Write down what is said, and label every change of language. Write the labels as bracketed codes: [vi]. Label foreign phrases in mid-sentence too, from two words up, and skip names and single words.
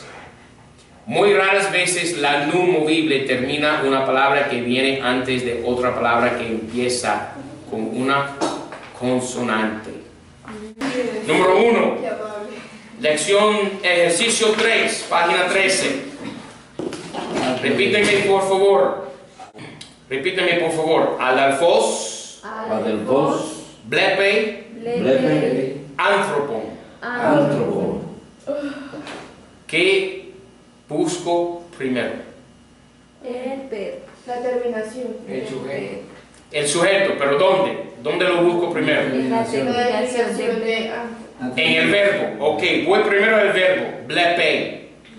[es] Muy raras veces la nu movible termina una palabra que viene antes de otra palabra que empieza con una consonante. Número 1. Lección ejercicio 3, página 13. Repíteme por favor. Repíteme por favor. Adelphos, Adelphos, blepe, blepe, anthropon. antropon. Que busco primero? El verbo. La terminación. El sujeto. El sujeto, pero ¿dónde? ¿Dónde lo busco primero? En la terminación del verbo. En el verbo. Ok, voy primero al verbo. Blepe.